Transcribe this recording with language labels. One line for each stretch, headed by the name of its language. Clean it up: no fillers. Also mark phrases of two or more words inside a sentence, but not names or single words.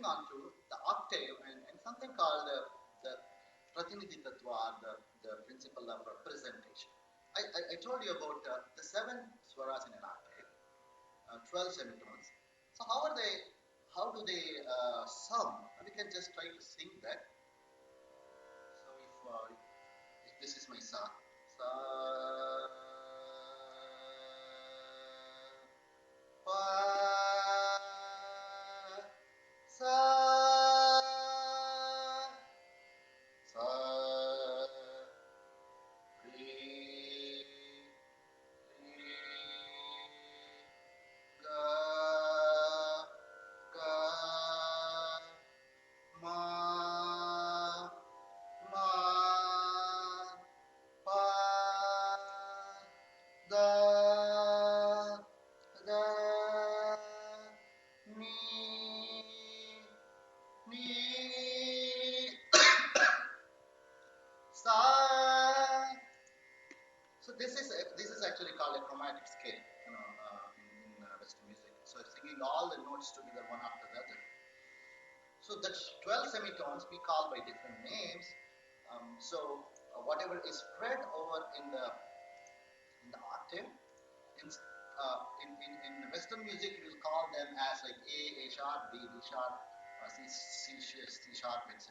English: on to the octave and something called the Pratinidhi Tattva, the principle of representation. I told you about the seven swaras in an octave, 12 semitones. So how do they sound? We can just try to sing that. So if this is my sa, sa, pa, sa, sa, re, re, ga, ga, ma, ma, pa, da, da, ni, ni, sa. So this is actually called a chromatic scale, in Western music. So singing all the notes together one after the other. So the 12 semitones we call by different names. Whatever is spread over in the octave, in Western music we will call them as like A sharp, B sharp, C sharp, etc.